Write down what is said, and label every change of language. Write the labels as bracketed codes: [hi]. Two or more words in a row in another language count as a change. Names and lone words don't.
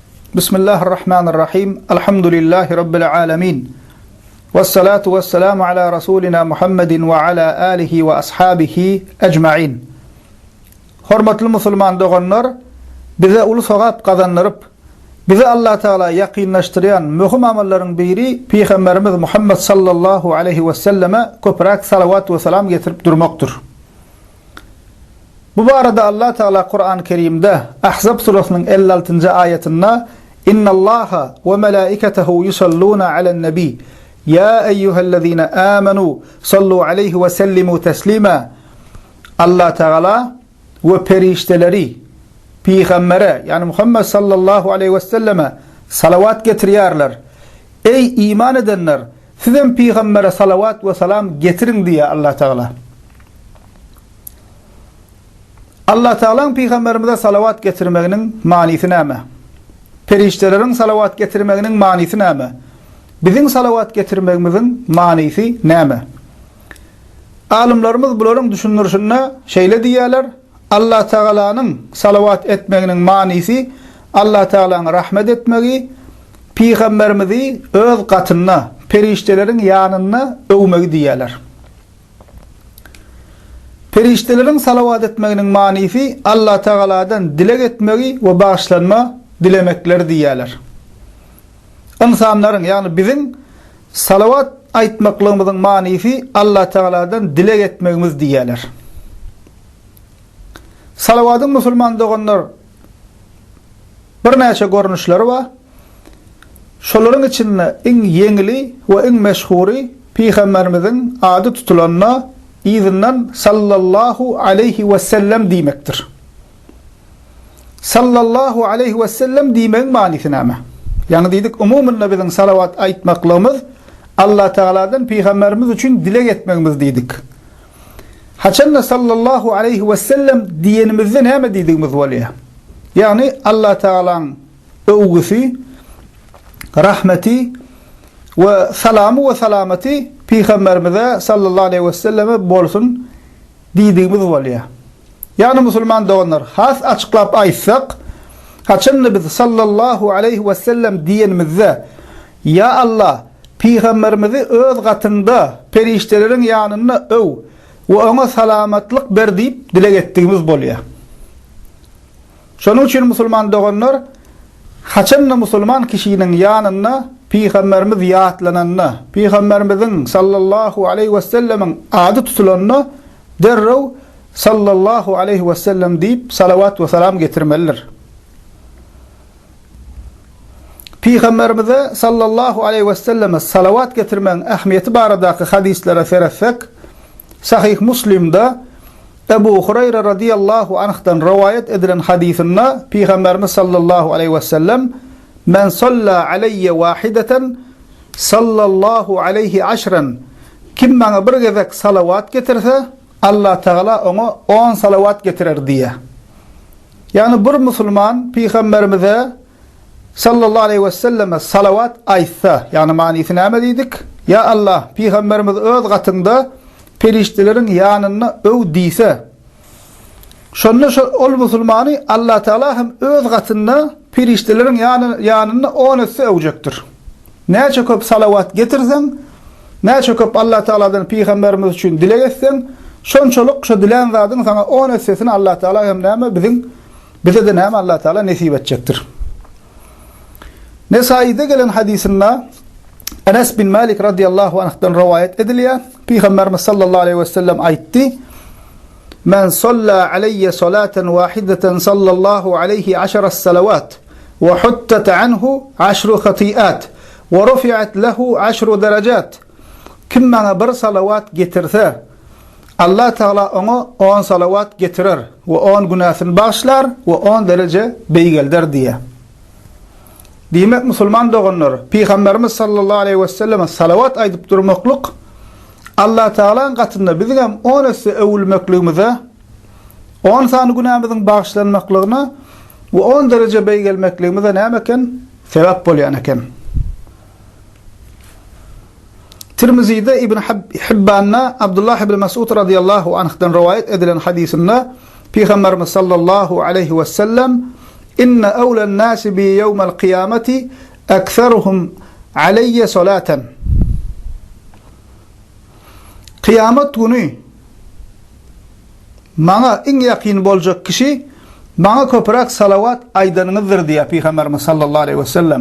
[ar] بسم الله الرحمن الرحيم. الحمد لله رب العالمين. والصلاة والسلام على رسولنا محمد وعلى آله وأصحابه أجمعين. [tk] Hormatly musulman doganlar, bize ulu sogap kazanırıp, bize Allah Teala yakınlaştıran mühim amallaryň biri Pygamberimiz Muhammed [ar] صلى الله عليه وسلم [tk] köprak salawat ve selam getirip durmaktur. [tr] Bu barada Allah Teala Kuran-Kerim'de Ahzab surasının 56. [ar] ayetinde إن الله وملائكته يصلون على النبي يا أيها الذين آمنوا صلوا عليه وسلموا تسليما. [tr] Allah Teala ve perişteleri Peygambere yani Muhammed [ar] صلى الله عليه وسلم [tr] salavat getiriyarlar. Ey iman edenler, sizin Peygambere salavat ve selam getirin diye Allah Teala. [tk] Allah Teala'nın Peygamberimize salavat getirmeginin manisi näme? Periştelerin salavat getirmeginin manisi näme? Bizim salavat getirmegimizin manisi näme? Alimlerimiz buların düşünürüşünde şeýle diýerler. Allah Teala'nın salavat etmeginin manisi Allah Teala'nın rahmet etmegi, Peygamberimizi öz gatyna, periştelerin ýanyna öwmegi diýerler. Periştelerin salavat etmeginin manisi Allah Teala'dan dilek etmegi ve bağışlanma dilemekleri diýerler. İnsanların yani bizim salavat aýtmaklygymyzyň manisi Allah Teala'dan dilek etmegimiz diýerler. Salawatyň musulman doganlar bir näçe görnüşleri bar. Şolaryň içinde iň yeňili we iň meşhury Peygamberimiziň ady tutulanyna izinden [ar] صلى الله عليه وسلم [tk] diýmekdir. [ar] صلى الله عليه وسلم [tk] diýmegiň manisi näme? Yani diýdik umumyny biziň salawat aýtmaklygymyz Allah Teala'dan Peygamberimiz üçin dilek etmegimiz diýdik. Haçanna [ar] صلى الله عليه وسلم [tk] diýenimizde näme diýdigimiz bolýar? Yani Allah Teala'nın öwgüsi, rahmeti ve salamı ve salameti Peygamberimize [ar] صلى الله عليه وسلم [tk] bolsun diýdigimiz bolýar. Yani musulman doganlar has açıklap aýtsak, haçanna biz [ar] صلى الله عليه وسلم [tk] diýenimizde ya Allah Peygamberimizi öz gatynda perişteleriň ýanyna öw we ona salamatlyk ber diýip dilek etdigimiz bolýar. Şonuň üçin musulman doganlar haçanna musulman kişiniň ýanyna Peygamberimiz ýatlananna, Peygamberimiziň [ar] صلى الله عليه وسلم [tk] ady tutulanyna derrew [ar] صلى الله عليه وسلم [tk] diýip salawat we salam getirmeliler. Peygamberimize [ar] صلى الله عليه وسلم [tk] salawat getirmeň ähmiýeti baradaky hadislere seretsek, [tr] Sahih Muslim'de Ebu Hureyre [ar] رضي الله عنه [tr] rivayet edilen hadisinde Peygamberimiz [ar] صلى الله عليه وسلم من صلى علي واحدة صلى الله عليه عشرا [tr] kim bana bir gezek salavat getirse Allah Teala ona 10 salavat getirir diye. [tk] Yani bir musulman Peygamberimize [ar] صلى الله عليه وسلم [tk] salavat aýtsa, yani manisi näme diýdik? Ya Allah, Peygamberimiz öz gatynda periştelerin ýanyna öw diýse, şonda ol musulmany Allah Teala hem öz gatynda periştelerin ýanyna 10 etse öwjekdir. Näçe köp salavat getirsen, näçe köp Allah Teala'dan Peygamberimiz üçin dilek etsen, şonçoluk şu dilen zadyň sana 10 etsesini Allah Teala hem näme bize de näme Allah Teala nesip etjekdir. Nesai'de gelen hadisinde Enes bin Malik [ar] رضي الله عنه [tk] rivayet edilýär. Peygamberimiz [ar] صلى الله عليه وسلم [tk] aýtdy: [ar] "من صلى علي صلاة واحدة صلى الله عليه عشر صلوات وحطت عنه عشر خطيئات ورفعت له عشر درجات." [tr] Kim bana bir salavat getirse, Allah Teala ona 10 salavat getirir ve 10 günahyny bağışlar ve 10 derece beýgelder diýe. [tk] Diýmek musulman doganlar, Peygamberimiz [ar] صلى الله عليه وسلم [tk] salavat aýdyp durmaklyk Allah Teala'nın gatynda bizim 10 esse öwülmekligimize, 10 sany günahymyzyň bağışlanmaklygyna we 10 derece beýgelmekligimize näme eken? Sebäp bolýan eken. Tirmizi'de İbn Hibban'na Abdullah ibn Mas'ud [ar] رضي الله عنه [tk] rivayet edilen hadisinde Peygamberimiz [ar] صلى الله عليه وسلم إن أولى الناس بي يوم القيامة أكثرهم علي صلاة. [tr] Kıyamet günü bana en yakin bolacak kişi bana köpürak salavat aydanınızdır diye Peygamberimiz [ar] صلى الله عليه وسلم.